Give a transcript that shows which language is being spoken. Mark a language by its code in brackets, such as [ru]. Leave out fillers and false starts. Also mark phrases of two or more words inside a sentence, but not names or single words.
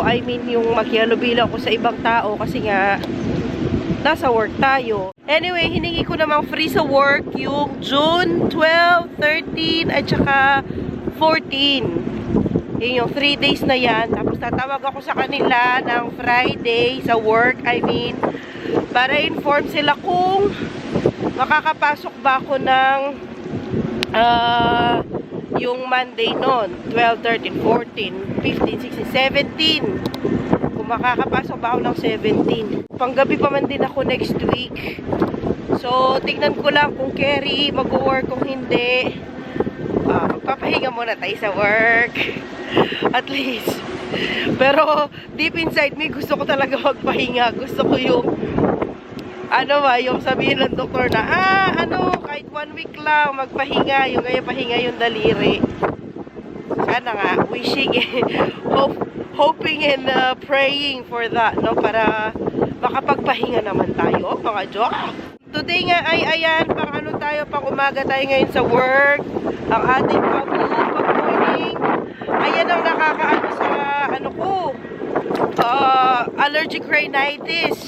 [en] I mean, [tl] yung makihalubilo ako sa ibang tao kasi nga, nasa work tayo. Anyway, hiningi ko namang free sa work yung June 12, 13, at saka 14. Yun yung 3 days na yan. Tapos tatawag ako sa kanila ng Friday sa work. [en] I mean, [tl] para inform sila kung makakapasok ba ako ng yung Monday nun, 12, 13, 14, 15, 16, 17. Kung makakapasok ba ako ng 17. Panggabi pa man din ako [en] next week. [tl] So, tignan ko lang kung carry, mag-work, kung hindi. Magpapahinga muna tayo sa work. [en] At least. Pero, deep inside me, [tl] gusto ko talaga magpahinga. Gusto ko yung yung sabihin ng doktor na, kahit 1 week lang, magpahinga, yung ganyan pahinga yung daliri. Sana nga, [en] wishing, hoping and praying for that, no? [tl] Para makapagpahinga naman tayo, mga joke. Today nga ay, pang umaga tayo ngayon sa work. Ang ating pag-morning. Ayan ang nakakaano sa, [en] allergic rhinitis.